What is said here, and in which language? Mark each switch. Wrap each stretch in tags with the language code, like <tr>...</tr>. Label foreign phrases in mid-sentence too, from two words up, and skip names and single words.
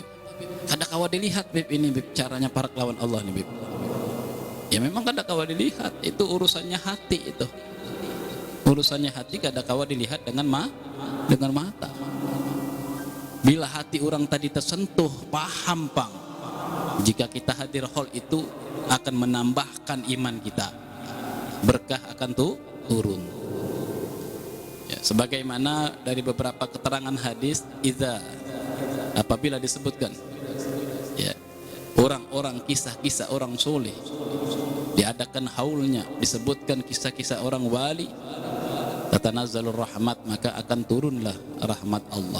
<bjn>Kada kawa dilihat, Bib, ini Bib, caranya parak lawan Allah nih, Bib. Ya memang kada kawa dilihat, itu urusannya hati itu. Urusannya hati kada kawa dilihat dengan mata. Bila hati orang tadi tersentuh, paham pang,</bjn> <id>jika kita hadir haul itu akan menambahkan iman kita, berkah akan turun. Ya, sebagaimana dari beberapa keterangan hadis, apabila disebutkan ya, orang-orang kisah-kisah orang soleh, diadakan haulnya, disebutkan kisah-kisah orang wali,</id> <ar>تتنزل الرحمة,</ar> <id>maka akan turunlah rahmat Allah.</id>